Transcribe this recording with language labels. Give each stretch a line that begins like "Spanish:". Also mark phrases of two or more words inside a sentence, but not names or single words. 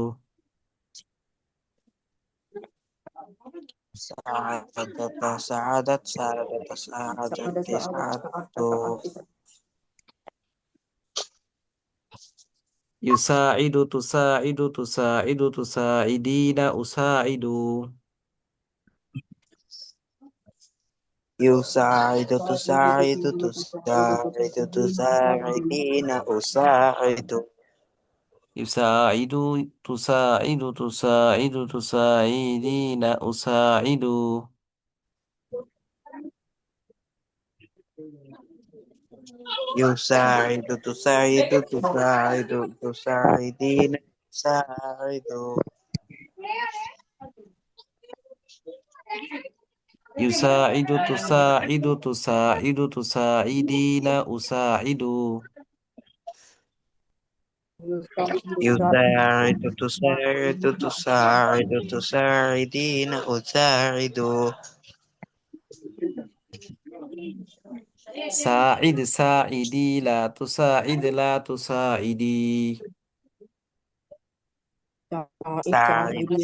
Arabic: ساعدت ساعدت ساعدت সাআদা সাআদাত ساعدا ساعدتا সাআদাতু সাআতি يساعد تساعد تساعد تساعدين أساعد. يساعد تساعد সাআদা تساعد সাআদি تساعدين أساعد يساعد تساعد تساعد تساعدين أساعد. يساعد تساعد تساعد تساعدين أساعد يساعد تساعد تساعد تساعدين أساعد. يساعد تساعد تساعد تساعدين أساعد ساعد ساعدي لا تساعد لا تساعدي. ساعد সাঈদি